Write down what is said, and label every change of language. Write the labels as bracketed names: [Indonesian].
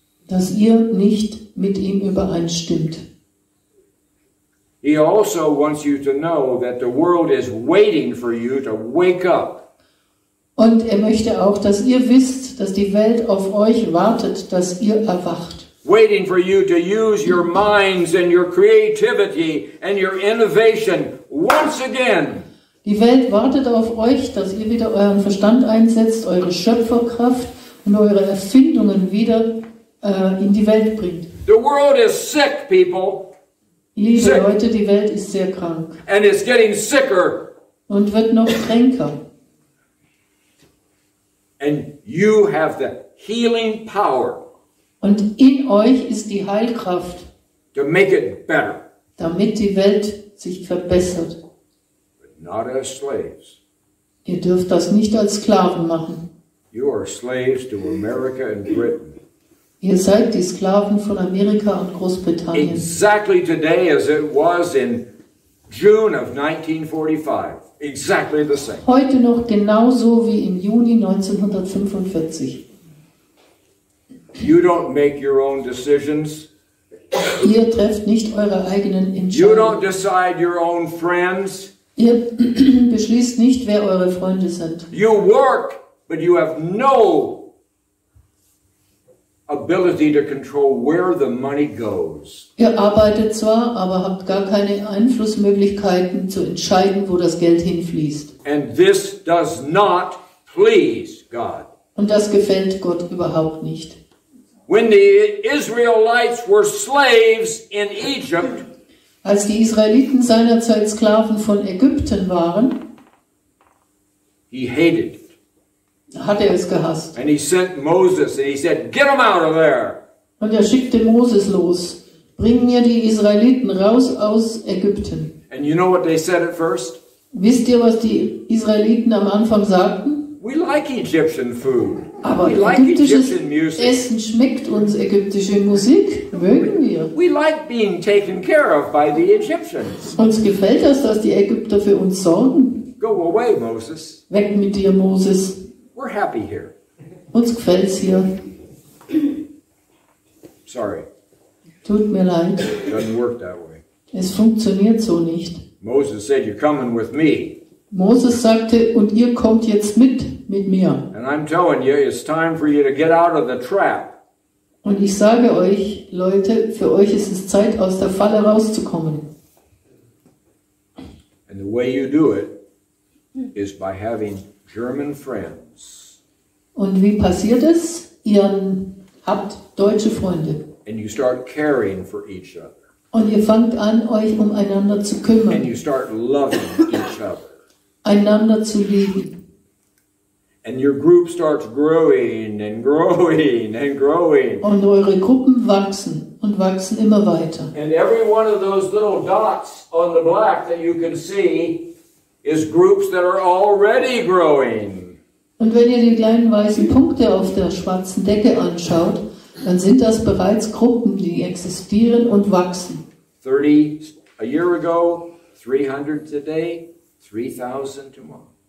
[German] dass ihr nicht mit ihm übereinstimmt. [English] He also wants you to know that the world is waiting for you to wake up. [German] Und er möchte auch, dass ihr wisst, dass die Welt auf euch wartet, dass ihr erwacht. [English] Waiting for you to use your minds and your creativity and your innovation once again. [German] Die Welt wartet auf euch, dass ihr wieder euren Verstand einsetzt, eure Schöpferkraft und eure Erfindungen wieder in die Welt bringt. [English] The world is sick, people. [German] Liebe [English] Sick. [German] Leute, die Welt ist sehr krank [English] And it's getting sicker. [German] und wird noch kränker. [English] And you have the healing power [German] Und in euch ist die Heilkraft, [English] to make it better. [German] damit die Welt sich verbessert. [English] But not as slaves. [German] Ihr dürft das nicht als Sklaven machen. [English] You are slaves to America and Britain. Ihr seid die Sklaven von Amerika und Großbritannien. Exactly today as it was in June of 1945. Exactly the same. [German] Heute noch genauso wie im Juni 1945. [English] You don't make your own decisions. [German] Ihr trefft nicht eure eigenen [English] You don't [German] Entscheidungen. [English] decide your own friends. [German] Ihr beschließt nicht, wer eure Freunde sind. [English] You work, but you have no ability to control where the money goes. [German] Ihr arbeitet zwar, aber habt gar keine Einflussmöglichkeiten zu entscheiden, wo das Geld hinfließt. [English] And this does not please God. [German] Und das gefällt Gott überhaupt nicht. [English] When the Israelites were slaves in Egypt, [German] Als die Israeliten seinerzeit Sklaven von Ägypten waren, [English] he hated it. [German] hat er es gehasst. [English] And he sent Moses and he said, "Get them out of there." [German] Und er schickte Moses los. Bring mir die Israeliten raus aus Ägypten. [English] And you know what they said at first? [German] Wisst ihr, was die Israeliten am Anfang sagten? [English] We like Egyptian food. [German] Aber [English] We like [German] ägyptisches [English] Egyptian music. [German] Essen schmeckt uns, ägyptische Musik mögen wir. [English] We like being taken care of by the Egyptians. [German] Uns gefällt das, dass die Ägypter für uns sorgen. [English] Go away, Moses. [German] Weg mit dir, Moses. [English] We're happy here. [German] Uns gefällt's hier. [English] Sorry, [German] Tut mir leid. [English] it doesn't work that way. [German] Es funktioniert so nicht. [English] Moses said, "You're coming with me." [German] Moses sagte, und ihr kommt jetzt mit mir. [English] And I'm telling you, it's time for you to get out of the trap. [German] Und ich sage euch, Leute, für euch ist es Zeit, aus der Falle rauszukommen. [English] And the way you do it is by having German friends. [German] Und wie passiert es? Ihr habt deutsche Freunde. [English] And you start caring for each other. [German] Und ihr fangt an, euch umeinander zu [English] And [German] kümmern, [English] you start loving each other. [German] einander zu lieben. [English] And your group starts growing and growing and growing. [German] Und eure Gruppen wachsen und wachsen immer weiter. [English] And every one of those little dots on the black that you can see is groups that are already growing. [German] Und wenn ihr die kleinen weißen Punkte auf der schwarzen Decke anschaut, dann sind das bereits Gruppen, die existieren und wachsen. [English] 30 a year ago, 300 today, 3,000 tomorrow.